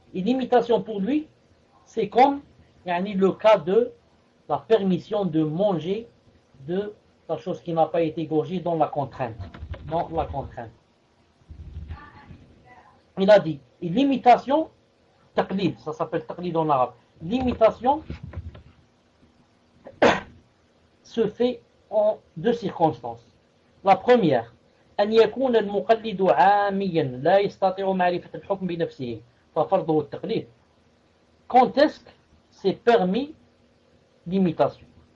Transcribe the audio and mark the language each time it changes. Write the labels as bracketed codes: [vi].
[fr] Et l'imitation pour lui, c'est comme yani, le cas de la permission de manger de la chose qui n'a pas été égorgée dans la contrainte. Dans la contrainte. Il a dit, et l'imitation, taqlid, ça s'appelle taqlid en arabe, l'imitation se fait en deux circonstances. La première, [ar] أن يكون المقلد عامياً لا يستطيع معرفة الحكم بنفسه ففرضه التقليد. [fr] Quand est-ce que c'est permis l'imitation?